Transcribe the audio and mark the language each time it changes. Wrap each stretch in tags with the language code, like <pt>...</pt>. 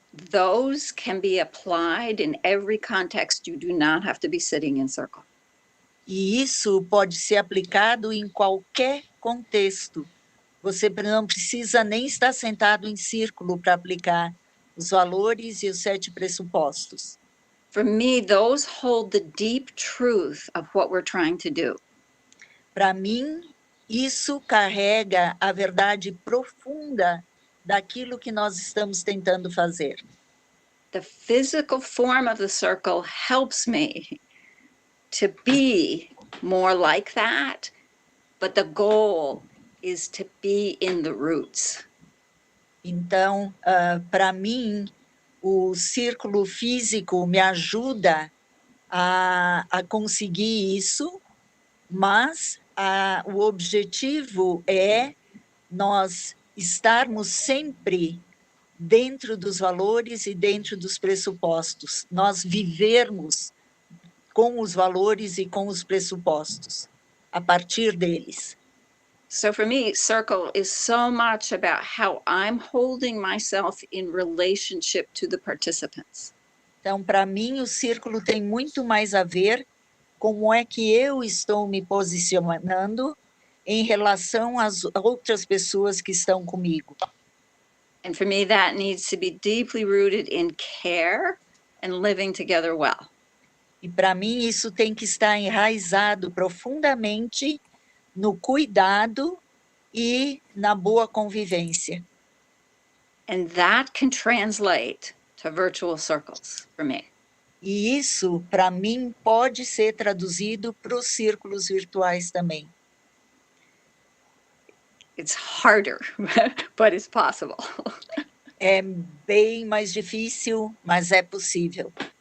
<en>Those can be applied in every context. You do not have to be sitting in circle.</en> <pt>E isso pode ser aplicado em qualquer contexto. Você não precisa nem estar sentado em círculo para aplicar os valores e os 7 pressupostos.</pt> <en>For me, those hold the deep truth of what we're trying to do.</en> <pt>Para mim, isso carrega a verdade profunda daquilo que nós estamos tentando fazer.</pt> <en>The physical form of the circle helps me to be more like that, but the goal is to be in the roots.</en> <pt>Então, para mim, o círculo físico me ajuda a conseguir isso, mas o objetivo é nós estarmos sempre dentro dos valores e dentro dos pressupostos. Nós vivermos com os valores e com os pressupostos, a partir deles.</pt> <en>So for me, circle is so much about how I'm holding myself in relationship to the participants.</en> <pt>Então, para mim, o círculo tem muito mais a ver com como é que eu estou me posicionando em relação às outras pessoas que estão comigo.</pt> <en>And for me, that needs to be deeply rooted in care and living together well.</en> <pt>E para mim isso tem que estar enraizado profundamente no cuidado e na boa convivência.</pt> <en>And that can translate to virtual circles for me.</en> <pt>E isso, para mim, pode ser traduzido para os círculos virtuais também.</pt> <en>It's harder, but it's possible.</en> <pt>É bem mais difícil, mas é possível.</pt>